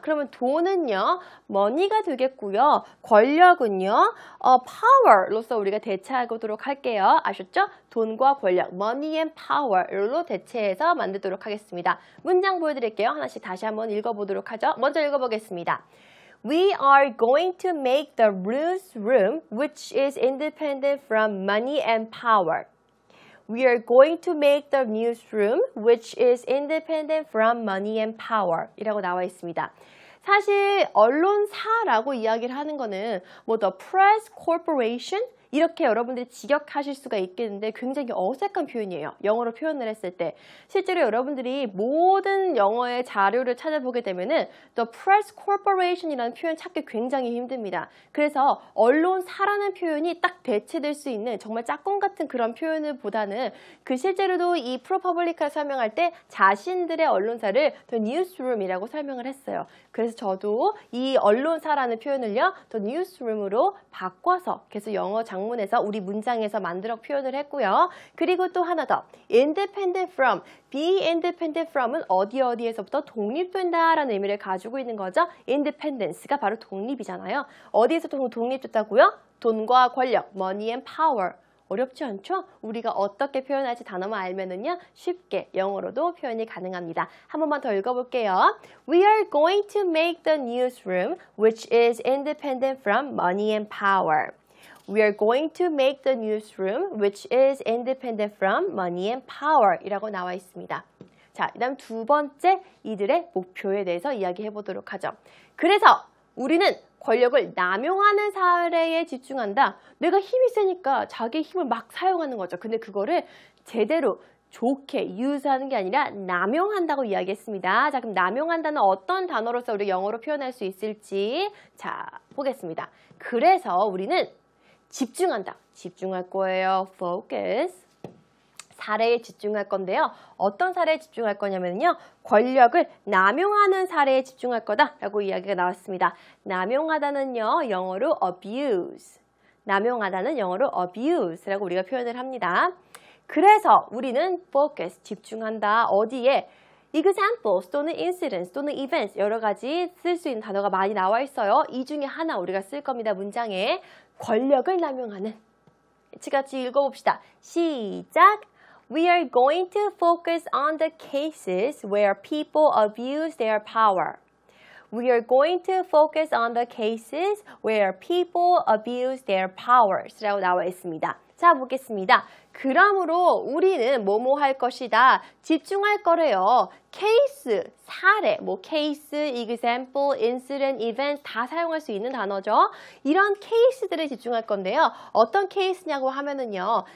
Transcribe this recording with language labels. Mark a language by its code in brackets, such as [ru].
[ko] 그러면 돈은요, money가 되겠고요. 권력은요, power로서 우리가 대체하도록 할게요. 아셨죠? 돈과 권력, [en] money and power [ko] 로 대체해서 만들도록 하겠습니다. 문장 보여드릴게요. 하나씩 다시 한번 읽어보도록 하죠. 먼저 읽어보겠습니다. [en] We are going to make the newsroom, which is independent from money and power. We are going to make the newsroom, which is independent from money and power. [ko] 이라고 나와 있습니다. 사실 언론사라고 이야기를 하는 거는 뭐 [en] the press corporation [ko] 이렇게 여러분들이 직역하실 수가 있겠는데 굉장히 어색한 표현이에요. 영어로 표현을 했을 때. 실제로 여러분들이 모든 영어의 자료를 찾아보게 되면은 The Press Corporation이라는 표현 찾기 굉장히 힘듭니다. 그래서 언론사라는 표현이 딱 대체될 수 있는 정말 짝꿍 같은 그런 표현을 보다는 그 실제로도 이 프로퍼블리카를 설명할 때 자신들의 언론사를 The Newsroom이라고 설명을 했어요. 그래서 저도 이 언론사라는 표현을요, The Newsroom으로 바꿔서 계속 영어 장문에서 우리 문장에서 만들어 표현을 했고요. 그리고 또 하나 더, [en] independent from, be independent from [ko] 은 어디에서부터 독립된다라는 의미를 가지고 있는 거죠. independence가 바로 독립이잖아요. 어디에서 독립됐다고요? 돈과 권력, [en] money and power. [ko] 어렵지 않죠? 우리가 어떻게 표현할지 단어만 알면은요, 쉽게 영어로도 표현이 가능합니다. 한 번만 더 읽어볼게요. [en] We are going to make the newsroom, which is independent from money and power. We are going to make the newsroom, which is independent from money and power. [ko] 이라고 나와 있습니다. 자, 그 다음 두 번째 이들의 목표에 대해서 이야기해 보도록 하죠. 그래서 우리는 권력을 남용하는 사례에 집중한다. 내가 힘이 세니까 자기의 힘을 막 사용하는 거죠. 근데 그거를 제대로 좋게 유즈하는 게 아니라 남용한다고 이야기했습니다. 자, 그럼 남용한다는 어떤 단어로서 우리 영어로 표현할 수 있을지 자, 보겠습니다. 그래서 우리는 집중한다. 집중할 거예요. focus. 사례에 집중할 건데요. 어떤 사례에 집중할 거냐면요. 권력을 남용하는 사례에 집중할 거다라고 이야기가 나왔습니다. 남용하다는요. 영어로 abuse. 남용하다는 영어로 abuse라고 우리가 표현을 합니다. 그래서 우리는 focus, 집중한다. 어디에? examples 또는 incidents 또는 events 여러 가지 쓸 수 있는 단어가 많이 나와 있어요. 이 중에 하나 우리가 쓸 겁니다. 문장에 권력을 남용하는. 같이 읽어봅시다. 시작! [en] We are going to focus on the cases where people abuse their power. We are going to focus on the cases where people abuse their powers [ko] 라고 나와 있습니다. 자, 보겠습니다. 그러므로 우리는 뭐뭐 할 것이다. 집중할 거래요. 케이스, 사례, 뭐 케이스, example, incident, event 다 사용할 수 있는 단어죠. 이런 케이스들에 집중할 건데요. 어떤 케이스냐고 하면은요.